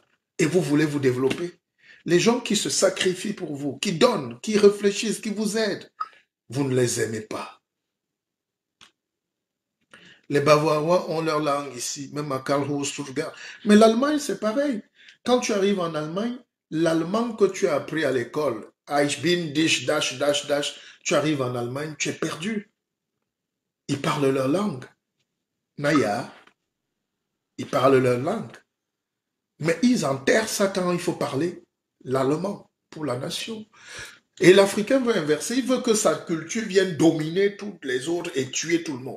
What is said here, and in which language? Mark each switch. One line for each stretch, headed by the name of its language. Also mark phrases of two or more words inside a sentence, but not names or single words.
French: Et vous voulez vous développer. Les gens qui se sacrifient pour vous, qui donnent, qui réfléchissent, qui vous aident, vous ne les aimez pas. Les Bavarois ont leur langue ici, même à Karlsruhe, Stuttgart. Mais l'Allemagne, c'est pareil. Quand tu arrives en Allemagne, l'allemand que tu as appris à l'école,
German: Ich bin dich, dash, dash, dash,
French: tu arrives en Allemagne, tu es perdu. Ils parlent leur langue. Naya, ils parlent leur langue. Mais ils enterrent ça quand il faut parler l'allemand pour la nation. Et l'Africain veut inverser, il veut que sa culture vienne dominer toutes les autres et tuer tout le monde.